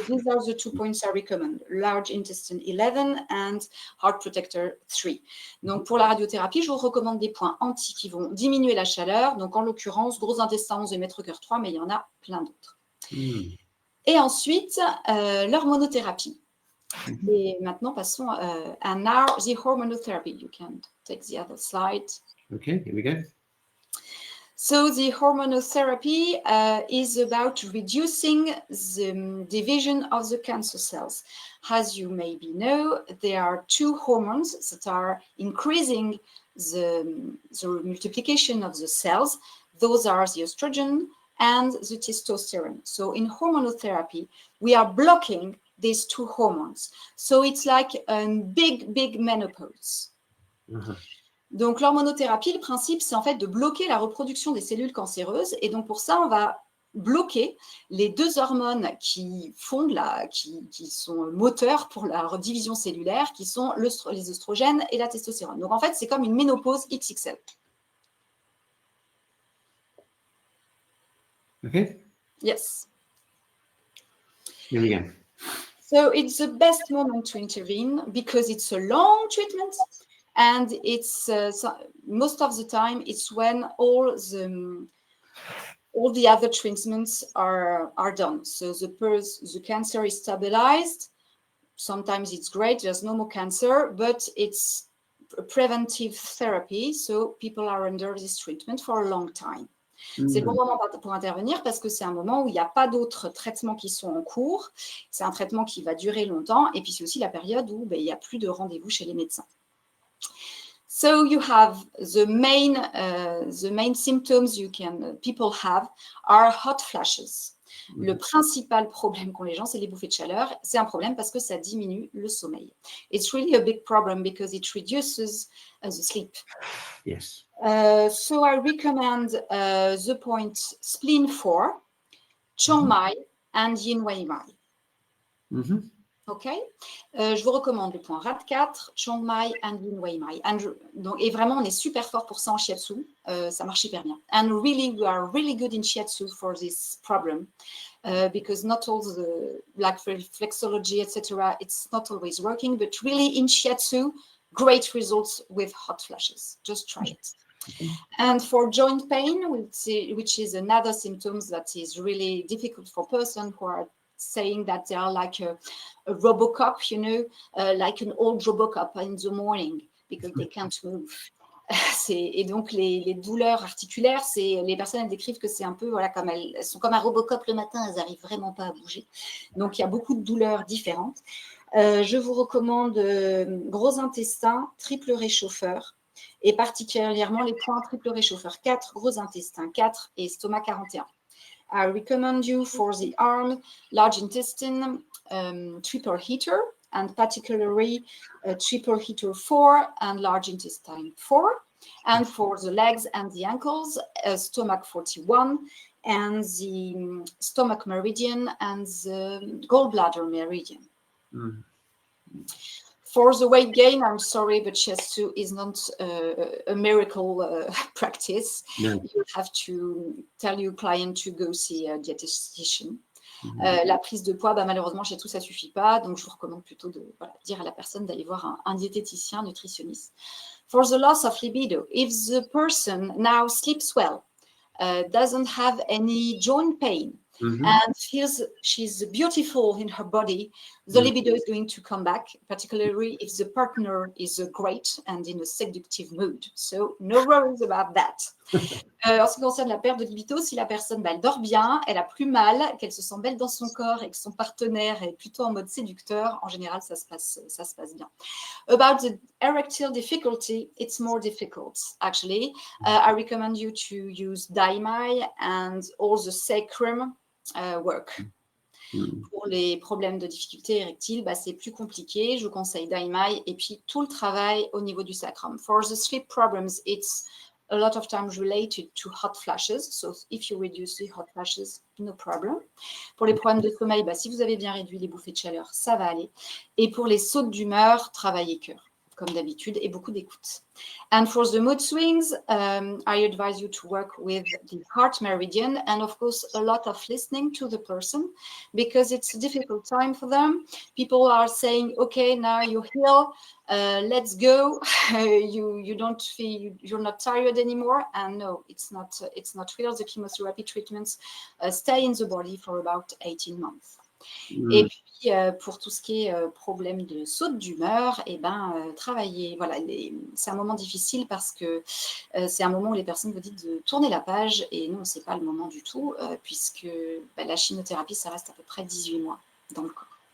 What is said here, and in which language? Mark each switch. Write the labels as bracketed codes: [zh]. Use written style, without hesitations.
[en] These are the 2 points I recommend, large intestine 11 and heart protector 3. [fr] Donc pour la radiothérapie, je vous recommande des points anti qui vont diminuer la chaleur. Donc en l'occurrence, gros intestin 11 et mètre cœur 3, mais il y en a plein d'autres. Et ensuite, l'hormonothérapie. Et maintenant, passons à [en] now the hormonotherapy. You can take the other slide. Okay, here we go. So the hormonotherapy is about reducing the division of the cancer cells. As you maybe know, there are 2 hormones that are increasing the multiplication of the cells. Those are the estrogen and the testosterone. So in hormonotherapy, we are blocking these 2 hormones. So it's like a big menopause. [fr] Donc l'hormonothérapie, le principe, c'est en fait de bloquer la reproduction des cellules cancéreuses. Et donc pour ça, on va bloquer les 2 hormones qui sont moteurs pour la division cellulaire, qui sont les oestrogènes et la testostérone. Donc en fait, c'est comme une ménopause XXL. [en] Okay. Yes. Here we go. So it's the best moment to intervene because it's a long treatment, and it's most of the time it's when all the other treatments are done. So the cancer is stabilized. Sometimes it's great, there's no more cancer, but it's a preventive therapy. So people are under this treatment for a long time. [fr] C'est le bon moment pour intervenir parce que c'est un moment où il n'y a pas d'autres traitements qui sont en cours. C'est un traitement qui va durer longtemps et puis c'est aussi la période où il n'y a plus de rendez-vous chez les médecins. [en] So you have the main symptoms people have are hot flashes. [fr] Le principal problème qu'ont les gens, c'est les bouffées de chaleur. C'est un problème parce que ça diminue le sommeil. [en] It's really a big problem because it reduces the sleep. Yes. So I recommend the point spleen 4, Chiang Mai and Yin Wei Mai. OK. [fr] Je vous recommande le point RAD 4, Chiang Mai and Yin Wei Mai. Et vraiment, on est super fort pour ça en shiatsu. Ça marche hyper bien. [en] And really, we are really good in shiatsu for this problem. Because not all the reflexology, etc., it's not always working. But really, in shiatsu, great results with hot flashes. Just try it. And for joint pain, which is another symptom that is really difficult for persons who are saying that they are like a Robocop, like an old Robocop in the morning because they can't move. [fr] Et donc les douleurs articulaires, les personnes elles décrivent que c'est un peu comme elles sont comme un Robocop le matin, elles n'arrivent vraiment pas à bouger. Donc il y a beaucoup de douleurs différentes. Je vous recommande gros intestin, triple réchauffeur et particulièrement les points triple réchauffeur 4, gros intestin 4 et estomac 41. [en] I recommend you for the arm, large intestine, triple heater, and particularly triple heater 4 and large intestine 4. And for the legs and the ankles, stomach 41 and the stomach meridian and the gallbladder meridian. For the weight gain, I'm sorry, but shiatsu is not a miracle practice. No. You have to tell your client to go see a dietitian. Mhm. [fr] La prise de poids, malheureusement, chez tout, ça ne suffit pas. Donc, je vous recommande plutôt de dire à la personne d'aller voir un diététicien, nutritionniste. [en] For the loss of libido, if the person now sleeps well, doesn't have any joint pain, and feels she's beautiful in her body, the libido is going to come back, particularly if the partner is great and in a seductive mood. So no worries about that. [fr] En ce qui concerne la perte de libido, si la personne elle dort bien, elle a plus mal, qu'elle se sent belle dans son corps et que son partenaire est plutôt en mode séducteur, en général, ça se passe bien. [en] About the erectile difficulty, it's more difficult, actually. I recommend you to use daimai and all the sacrum work. [fr] Pour les problèmes de difficulté érectile, c'est plus compliqué. Je vous conseille daimai et puis tout le travail au niveau du sacrum. [en] For the sleep problems, it's a lot of times related to hot flashes. So if you reduce the hot flashes, no problem. [fr] Pour les problèmes de sommeil, si vous avez bien réduit les bouffées de chaleur, ça va aller. Et pour les sautes d'humeur, travaillez cœur, comme d'habitude, et beaucoup d'écoute. [en] And for the mood swings, I advise you to work with the heart meridian and, of course, a lot of listening to the person because it's a difficult time for them. People are saying, okay, now you heal, let's go. You don't feel, you're not tired anymore. And no, it's not real. The chemotherapy treatments stay in the body for about 18 months. [fr] Et puis, pour tout ce qui est problème de saute d'humeur, travailler. Voilà, c'est un moment difficile parce que c'est un moment où les personnes vous disent de tourner la page et non, c'est pas le moment du tout puisque la chimiothérapie, ça reste à peu près 18 mois dans le corps.